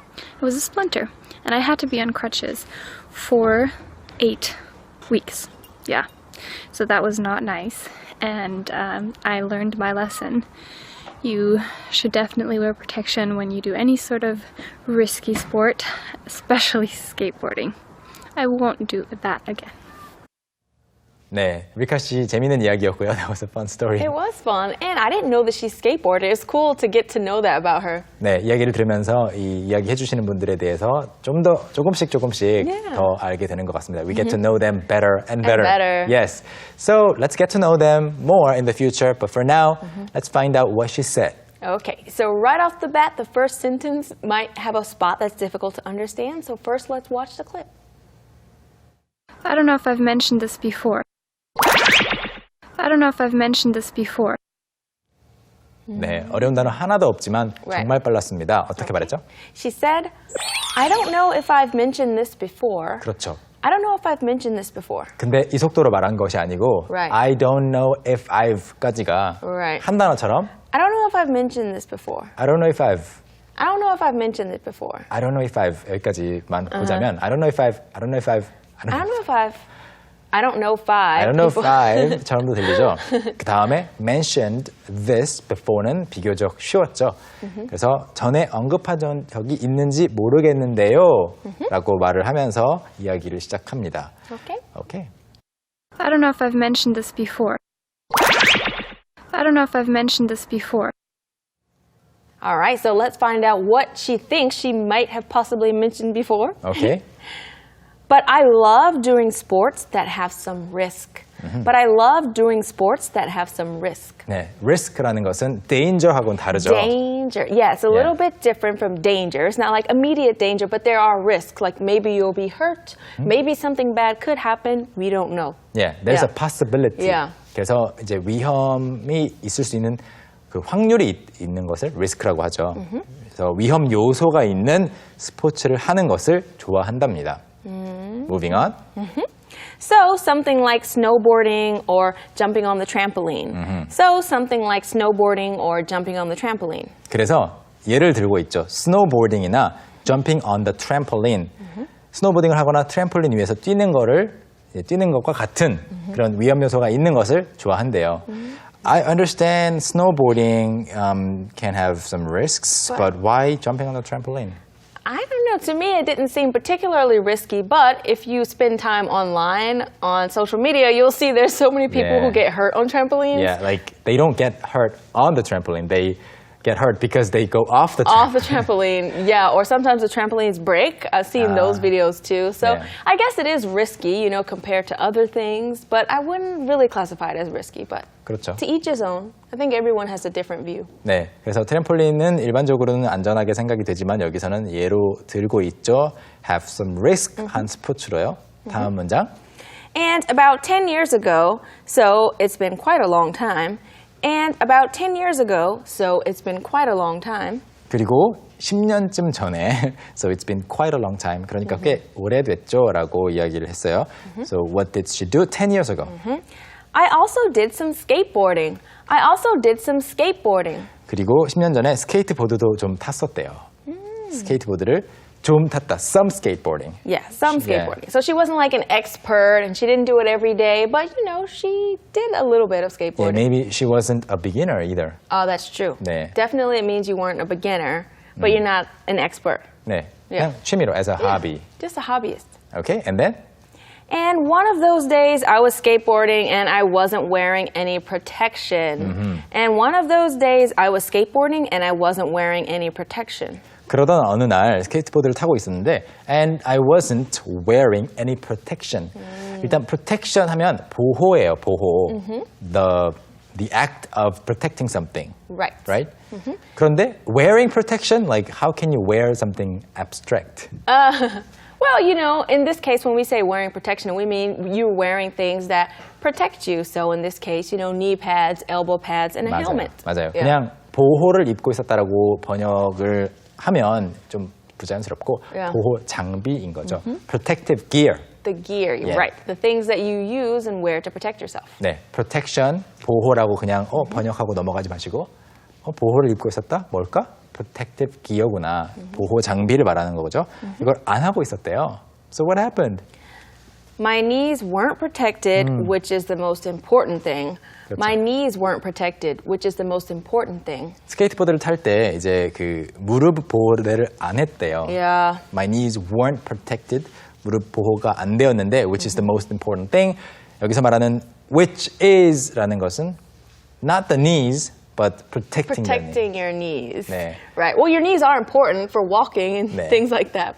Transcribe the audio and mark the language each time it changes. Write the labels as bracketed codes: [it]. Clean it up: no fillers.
[en] It was a splinter, and I had to be on crutches for 8 weeks. Yeah, so that was not nice, and I learned my lesson. You should definitely wear protection when you do any sort of risky sport, especially skateboarding. I won't do that again. [ko] 네, 리카 씨 재미있는 이야기였고요. [en] That was a fun story. It was fun, and I didn't know that she skateboarded. It's cool to get to know that about her. [ko] 네, 이야기를 들으면서 이 이야기 해주시는 분들에 대해서 좀 더 조금씩 더 알게 되는 것 같습니다. [en] We get to know them better and better. Yes. So let's get to know them more in the future. But for now, let's find out what she said. Okay, so right off the bat, the first sentence might have a spot that's difficult to understand. So first, let's watch the clip. I don't know if I've mentioned this before. I don't know if I've mentioned this before. [ko] 네, 어려운 단어 하나도 없지만 정말 빨랐습니다. 어떻게 말했죠? [en] She said, I don't know if I've mentioned this before. [ko] 그렇죠. [en] I don't know if I've mentioned this before. [ko] 근데 이 속도로 말한 것이 아니고 [en] I don't know if I've [ko] 까지가 한 단어처럼 [en] I don't know if I've mentioned this before. I don't know if I've I don't know if I've mentioned it before. I don't know if I've [ko] 여기까지만 보자면 [en] I don't know if I've I don't know if I've I don't know if I've I don't know five. I don't know five [ko] 처럼도 들리죠. 그 다음에 [en] mentioned this before [ko] 는 비교적 쉬웠죠. 그래서 전에 언급한 적이 있는지 모르겠는데요 라고 말을 하면서 이야기를 시작합니다. [en] Okay. I don't know if I've mentioned this before. I don't know if I've mentioned this before. All right, so let's find out what she thinks she might have possibly mentioned before. Okay. But I love doing sports that have some risk. But I love doing sports that have some risk. [ko] 네, risk라는 것은 danger하고는 다르죠. [en] Danger, yeah, it's a little bit different from danger. It's not like immediate danger, but there are risks. Like maybe you'll be hurt, maybe something bad could happen. We don't know. Yeah, there's a possibility. Yeah. [ko] 그래서 이제 위험이 있을 수 있는 그 확률이 있는 것을 risk라고 하죠. 그래서 위험 요소가 있는 스포츠를 하는 것을 좋아한답니다. [en] Moving on. So something like snowboarding or jumping on the trampoline. So something like snowboarding or jumping on the trampoline. [ko] 그래서 예를 들고 있죠. snowboarding이나 [en] jumping on the trampoline. [ko] 스노보딩을 하거나 트램폴린 위에서 뛰는 것과 같은 그런 위험 요소가 있는 것을 좋아한대요. [en] I understand snowboarding can have some risks, but why jumping on the trampoline? I don't know. To me, it didn't seem particularly risky, but if you spend time online on social media, you'll see there's so many people who get hurt on trampolines. Yeah, like they don't get hurt on the trampoline. They get hurt because they go off the trampoline. Off the trampoline, yeah. Or sometimes the trampolines break. I've seen those videos too. So I guess it is risky, compared to other things, but I wouldn't really classify it as risky. But [ko] 그렇죠. [en] to each his own. I think everyone has a different view. [ko] 네, 그래서 트램폴린은 일반적으로는 안전하게 생각이 되지만 여기서는 예로 들고 있죠. [en] Have some risk [ko] 한 스포츠로요. 다음 문장. [en] And about 10 years ago, so it's been quite a long time. And about 10 years ago, so it's been quite a long time. [ko] 그리고 10년쯤 전에, [en] so it's been quite a long time. [ko] 그러니까 꽤 오래됐죠 라고 이야기를 했어요. [en] So what did she do 10 years ago? I also did some skateboarding. I also did some skateboarding. [ko] 그리고 10년 전에 스케이트보드도 좀 탔었대요. 스케이트보드를 좀 탔다. [en] Some skateboarding. Yeah, some skateboarding. So she wasn't like an expert and she didn't do it every day, but you know, she did a little bit of Yeah, skateboarding. maybe she wasn't a beginner either. Oh, that's true. [ko] 네. [en] Definitely it means you weren't a beginner, but you're not an expert. [ko] 네, [en] Yeah. [ko] 그냥 취미로 [en] as a hobby. Just a hobbyist. Okay, and then? And one of those days I was skateboarding and I wasn't wearing any protection. And one of those days I was skateboarding and I wasn't wearing any protection. [ko] 그러던 어느 날 스케이트보드를 타고 있었는데 [en] and I wasn't wearing any protection. [ko] 일단 protection 하면 보호예요, 보호. [en] The act of protecting something. Right. Right? [ko] 그런데 [en] wearing protection, like how can you wear something abstract? Well, you know, in this case, when we say wearing protection, we mean you're wearing things that protect you. So in this case, you know, knee pads, elbow pads, and a helmet. [ko] 맞아요. [en] Yeah. [ko] 그냥 보호를 입고 있었다라고 번역을 하면 좀 부자연스럽고 [en] Yeah. [ko] 보호 장비인 거죠. [en] Protective gear. The gear, Yeah. right. The things that you use and wear to protect yourself. [ko] 네, protection, 보호라고 그냥 번역하고 넘어가지 마시고 보호를 입고 있었다? 뭘까? protective gear구나. 보호 장비를 말하는 거죠. 이걸 안 하고 있었대요. [en] So what happened? My knees weren't protected, which is the most important thing. [ko] 그렇죠. [en] My knees weren't protected, which is the most important thing. [ko] 스케이트보드를 탈 때 이제 그 무릎 보호를 안 했대요. [en] Yeah. My knees weren't protected. [ko] 무릎 보호가 안 되었는데 [en] which is the most important thing. [ko] 여기서 말하는 [en] which is라는 것은 not the knees but protecting Your knees. [ko] 네. [en] Right. Well, your knees are important for walking and [ko] 네. [en] things like that.